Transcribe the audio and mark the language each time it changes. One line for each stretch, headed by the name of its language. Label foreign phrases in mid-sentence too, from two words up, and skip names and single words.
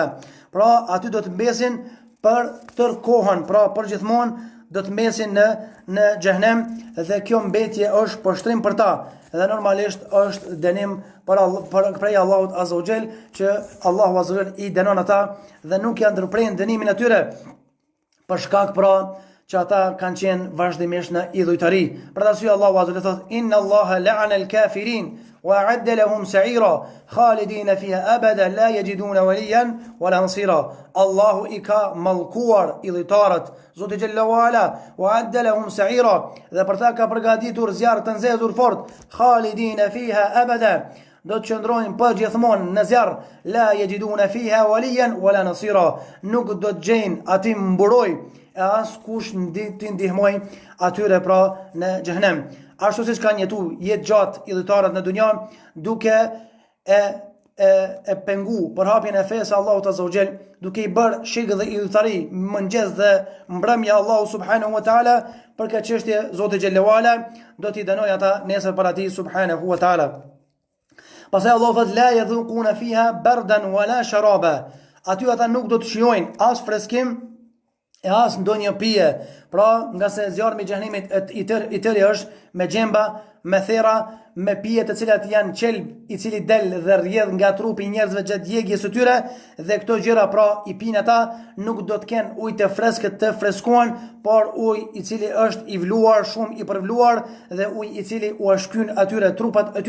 Albanian: Pra aty do të mbesin për tër kohën, pra për gjithmonë do të mbesin në xhehenem, dhe kjo mbetje është poshtrim për ta, dhe normalisht është dënim prej Allahut
Arabic: عز وجل,
Albanian: që Allahu
Arabic: عز وجل
Albanian: i dënon ata dhe nuk janë ndërprerën dënimin atyre për shkak pra që ata kanë qenë vazhdimisht në idhujtari. Për arsye Allahu
Arabic: عز وجل
Albanian: thotë
Arabic: إن الله لعن الكافرين وأعد لهم سعيرا خالدين فيها أبدا لا يجدون وليا ولا نصيرا.
Albanian: Allahu i ka mallkuar idhujtarët, Zoti
Arabic: جل وعلا, وأعد لهم سعيرا,
Albanian: dhe për ta ka përgatitur zjarr të nxehur fort,
Arabic: خالدين فيها أبدا,
Albanian: do të qëndrojnë për gjithmonë në zjarr,
Arabic: لا يجدون فيها وليا ولا نصيرا,
Albanian: nuk do të gjejnë aty mburoj e as kush t'i ndihmoj atyre pra në xhehenem. Ashtu siç kanë jetë gjatë idhujtarët në dunja, duke e pengu për hapjen e fesë Allahut
Arabic: عز وجل,
Albanian: duke i bërë shirk dhe idhujtari mëngjes dhe mbrëmje Allahu
Arabic: سبحانه وتعالى,
Albanian: për këtë çështje Zoti
Arabic: جل وعلا
Albanian: do t'i dënojë ata nesër para tij
Arabic: سبحانه وتعالى.
Albanian: Pastaj Allahu thot
Arabic: لا يذوقون فيها بردا ولا شرابا.
Albanian: Aty ata nuk do të shijojnë as freskim e as ndonjë pije. Pra, nga se zjarmi i xhehenemit i tërë është me xhemba, me thera, me pije të cilat janë qelb i cili del dhe rrjedh nga trupi i njerëzve gjatë djegjes së tyre, dhe këto gjëra pra i pinë ata, nuk do të kenë ujë të freskët të freskohen, por ujë i cili është i vluar, shumë i përvluar, dhe ujë i cili u shkyn atyre trupat e